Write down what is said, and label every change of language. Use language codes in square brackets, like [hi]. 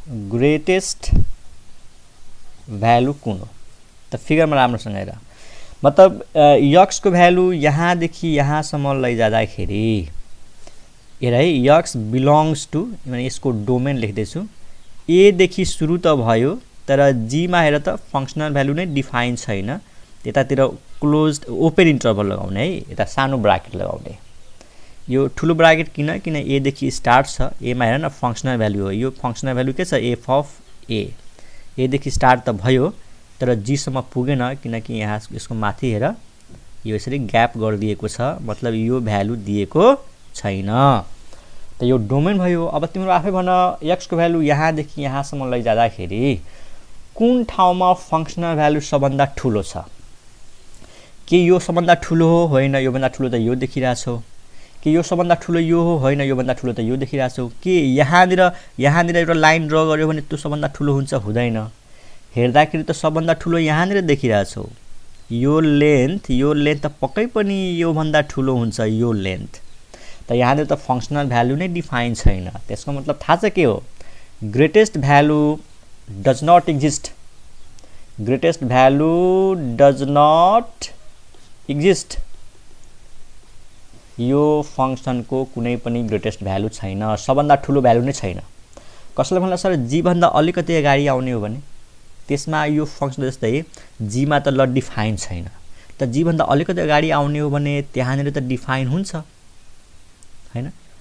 [ne] Greatest value कुन हो त? फिगरमा राम्रोसँग हेर। मतलब x को भ्यालु यहाँदेखि यहाँसम्म लैजाँदाखेरि हेर है, x बिलोङ्ग्स टु, माने यसको डोमेन लेख्दैछु, a देखि सुरु त भयो, तर g मा हेर त फंक्शनल भ्यालु नै डिफाइन छैन। यतातिर क्लोज्ड ओपन इन्टरभल लगाउने है, यता सानो ब्राकेट लगाउने। यो ठुलो ब्राकेट किन a देखि स्टार्ट छ, a मा हेर न फंक्शनल भ्यालु हो। यो फंक्शनल भ्यालु के छ f अफ a देखि स्टार्ट त भयो, तर g सम्म पुगेन, किनकि यहाँ यसको माथि हेर यो यसरी ग्याप गरिदिएको छ, मतलब यो भ्यालु दिएको छैन। त यो डोमेन भयो। अब तिम्रो आफै भन x को भ्यालु यहाँदेखि यहाँसम्म लैजाँदाखेरि कुन ठाउँमा फंक्शनल भ्यालु सबभन्दा ठुलो छ? के यो सबभन्दा ठुलो हो? होइन, यो भन्दा ठुलो त यो देखिरहेछौ। के यो सबभन्दा ठुलो यो हो? होइन, यो भन्दा ठुलो त यो देखिरहेछौ। के यहाँनिर एउटा लाइन ड्र गर्यो भने त्यो सबभन्दा ठुलो हुन्छ? हुँदैन। हेर्दाखेरि त सबभन्दा ठुलो यहाँनिर देखिरहेछौ। यो लेन्थ त पक्कै पनि यो भन्दा ठुलो हुन्छ, यो लेन्थ। त यहाँनिर त फंक्शनल भ्यालु नै डिफाइन छैन। त्यसको मतलब थाहा छ के हो? [en] Greatest value does not exist. Greatest value does not exist. [ne] यो फंक्शनको कुनै पनि ग्रेटेस्ट भ्यालु छैन, सबभन्दा ठुलो भ्यालु नै छैन। कसैले भन्ला सर g भन्दा अलिकति अगाडि आउने हो भने त्यसमा यो फंक्शन जस्तै g मा त ल डिफाइन छैन, त g भन्दा अलिकति अगाडि आउने हो भने त्यहाँनिर त डिफाइन हुन्छ हैन।